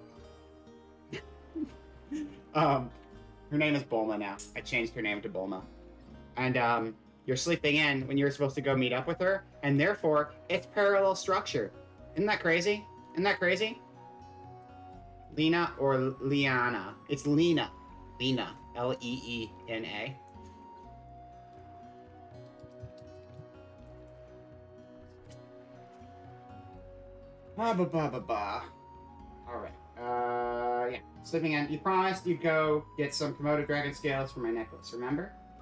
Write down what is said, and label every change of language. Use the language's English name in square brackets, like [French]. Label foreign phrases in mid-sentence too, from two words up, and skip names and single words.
[English] Her name is Bulma now. I changed her name to Bulma. And, you're sleeping in when you were supposed to go meet up with her, and therefore, it's parallel structure. Isn't that crazy? Isn't that crazy? Lena or Liana? It's Lena. Lena. Leena. Alright. Yeah. Sleeping in. You promised you'd go get some Komodo dragon scales for my necklace, remember?